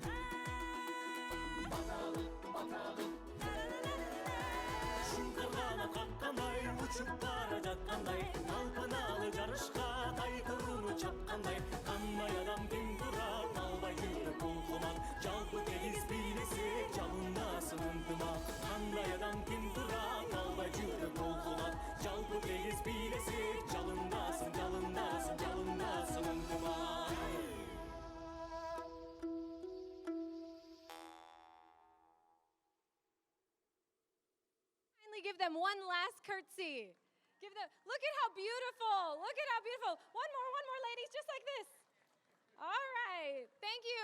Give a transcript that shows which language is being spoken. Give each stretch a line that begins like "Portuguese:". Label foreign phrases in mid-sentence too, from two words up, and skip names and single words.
Kyrgyz: баталык баталык шуңкаргана каккандай учуп бара жаткандай талпыналы жарышка тай туруну чапкандай кандай адам ким турат албай жүрөк булкунат жалпы тегиз бийлесек жалындасың ынтымак кандай адам ким турат албай жүрөк булкунат жалпы тегиз бийлесек жалындасың жалындасың жалындасың ынтымак
English: Finally give them one last curtsy. Give them, look at how beautiful. Look at how beautiful. One more, ladies, just like this. All right, thank you.